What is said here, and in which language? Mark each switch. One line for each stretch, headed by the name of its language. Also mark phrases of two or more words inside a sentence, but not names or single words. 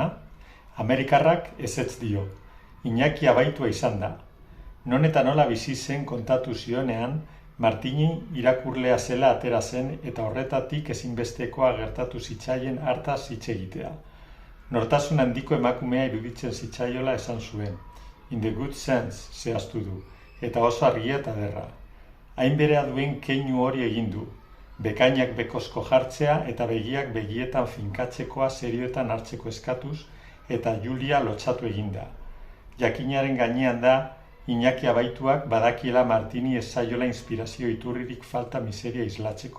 Basque: Amerikarrak ezetz dio. Iñaki abaitua izan da. Non eta nola bizi zen kontatu zionean, Martini irakurlea zela atera zen eta horretatik ezinbestekoa gertatu zitzaien hartaz hitz egitea. Nortasun handiko emakumea iruditzen zitzaiola esan zuen.
English: In the good sense,
Basque: zehaztu du, eta oso argia eta derra. Hain berea duen keinu hori egin du. Bekainak bekozko jartzea eta begiak begietan finkatzekoa serioetan hartzeko eskatuz eta Julia lotsatu eginda. Jakinaren gainean da, Iñaki abaituak badakiela Martini ez zaiola inspirazio iturririk falta miseria islatzeko.